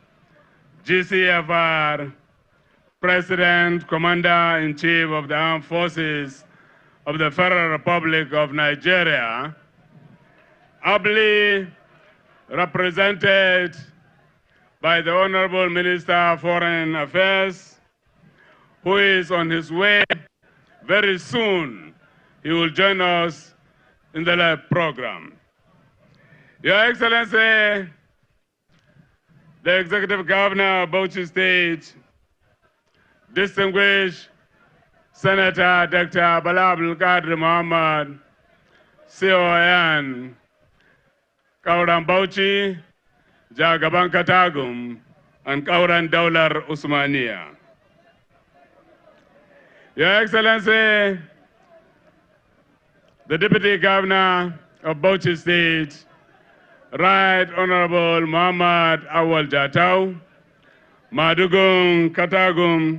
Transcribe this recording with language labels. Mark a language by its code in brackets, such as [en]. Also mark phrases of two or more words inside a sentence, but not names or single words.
[en] GCFR, President, Commander-in-Chief of the Armed Forces of the Federal Republic of Nigeria, ably represented by the Honorable Minister of Foreign Affairs, who is on his way very soon. He will join us in the live program. Your Excellency, the Executive Governor of Bauchi State, distinguished Senator Dr. Bala Abdulkadir Muhammad, CON, Kauran Bauchi, Jagaban Katagum, and Kauran Daular Usmania. Your Excellency, the Deputy Governor of Bauchi State, Right Honorable Muhammad Awal Jatau, Madugung Katagum.